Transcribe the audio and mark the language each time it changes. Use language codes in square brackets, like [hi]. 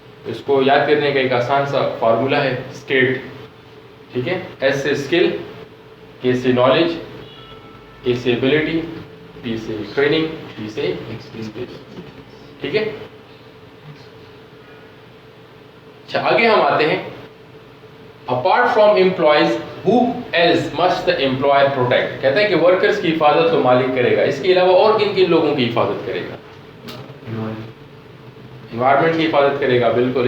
[ur] اس کو یاد کرنے کا ایک آسان سا فارمولہ ہے اسکیٹ, ٹھیک ہے. ایس سے اسکل, کے سے نالج, اے سے ایبلٹی, پی سے ٹریننگ, پی سے ایکسپیرینس, ٹھیک ہے. اچھا آگے ہم آتے ہیں. [en] Apart from employees who else must the employer protect. [ur] کہتا ہے کہ ورکرز کی حفاظت تو مالک کرے گا, اس کے علاوہ اور کن کن لوگوں کی حفاظت کرے گا, انوائرمنٹ کی حفاظت کرے گا, بالکل.